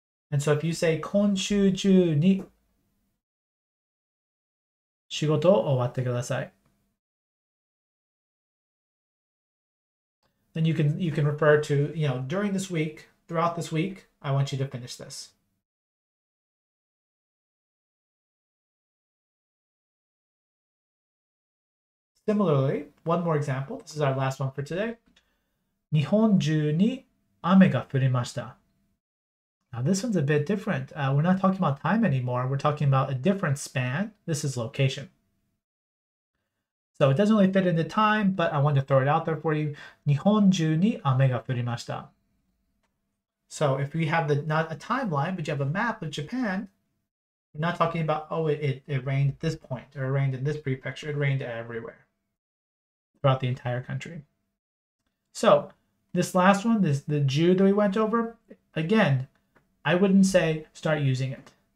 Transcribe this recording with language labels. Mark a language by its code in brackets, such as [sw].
[en] And so if you say [ja] 今週中に仕事を終わってください, [en] then you can refer to, during this week, throughout this week, I want you to finish this. Similarly, one more example. This is our last one for today. [ja] 日本中に雨が降りました. [en] Now this one's a bit different. We're not talking about time anymore. We're talking about a different span. This is location. So it doesn't really fit into time, but I wanted to throw it out there for you. [ja] 日本中に雨が降りました. [en] So if we have not a timeline, but you have a map of Japan, we're not talking about, oh, it rained at this point, or it rained in this prefecture. It rained everywhere throughout the entire country. So this last one, the Ju that we went over, again, I wouldn't say start using it.